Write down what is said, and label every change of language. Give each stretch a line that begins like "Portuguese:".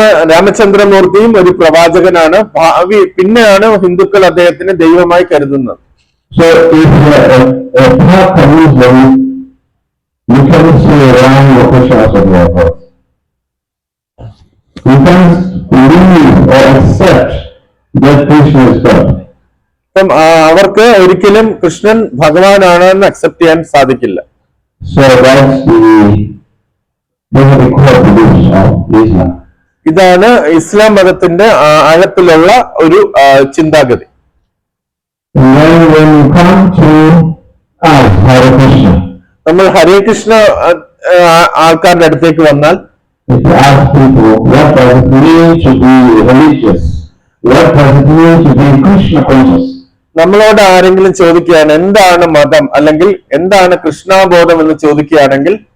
Malayalam: രാമചന്ദ്രമൂർത്തിയും ഒരു പ്രവാചകനാണ്. ഭാവി പിന്നെയാണ് ഹിന്ദുക്കൾ അദ്ദേഹത്തിന് ദൈവമായി കരുതുന്നത്.
English: So if a path comes then you can say Ram or Krishna as your God. You can believe or accept that Krishna is God.
Malayalam: അപ്പം അവർക്ക് ഒരിക്കലും കൃഷ്ണൻ ഭഗവാനാണെന്ന് അക്സെപ്റ്റ് ചെയ്യാൻ സാധിക്കില്ല.
English: So that's the core beliefs of Islam.
Malayalam: ഇതാണ് ഇസ്ലാം മതത്തിന്റെ ആഴത്തിലുള്ള ഒരു ചിന്താഗതി.
English: And then when you come to Hare Krishna,
Malayalam: നമ്മൾ ഹരേ കൃഷ്ണ ആൾക്കാരുടെ അടുത്തേക്ക് വന്നാൽ
English: if you ask people what does it mean to be religious, what does it mean to be Krishna conscious,
Malayalam: നമ്മളോട് ആരെങ്കിലും ചോദിക്കുകയാണ് എന്താണ് മതം അല്ലെങ്കിൽ എന്താണ് കൃഷ്ണാബോധം എന്ന് ചോദിക്കുകയാണെങ്കിൽ